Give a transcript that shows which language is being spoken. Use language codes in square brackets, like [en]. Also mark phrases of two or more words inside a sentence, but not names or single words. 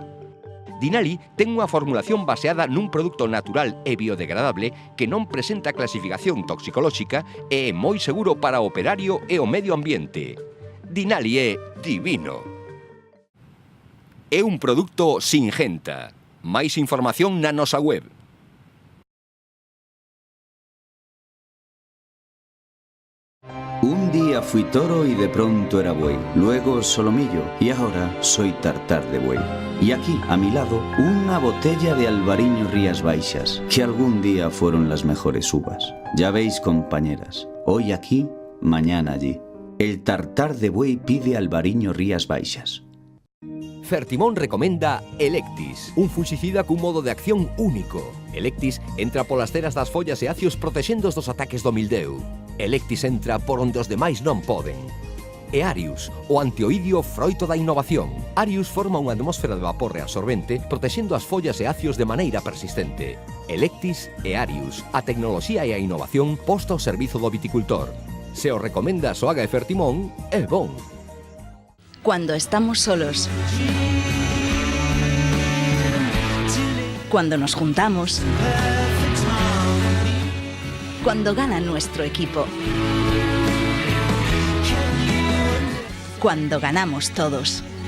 [gl] Dinali ten unha formulación baseada nun produto natural e biodegradable que non presenta clasificación toxicolóxica e é moi seguro para o operario e o medio ambiente. Dinali é divino. É un produto Singenta. Máis información na nosa web. [es] Un día fui toro y de pronto era buey, luego solomillo y ahora soy tartar de buey. Y aquí, a mi lado, una botella de Albariño Rías Baixas, que algún día fueron las mejores uvas. Ya veis, compañeras, hoy aquí, mañana allí. El tartar de buey pide Albariño Rías Baixas. [gl] Fertimón recomenda Electis, un fungicida cun modo de acción único. Electis entra polas ceras das follas e acios protexendo dos ataques do mildeu. Electis entra por onde os demais non poden. E Arius, o antioidio froito da innovación. Arius forma unha atmósfera de vapor reabsorbente protexendo as follas e acios de maneira persistente. Electis e Arius, a tecnoloxía e a innovación posta ao servizo do viticultor. Se o recomenda Soaga e Fertimón, é bon. [es] Cuando estamos solos. Cuando nos juntamos. Cuando gana nuestro equipo. Cuando ganamos todos.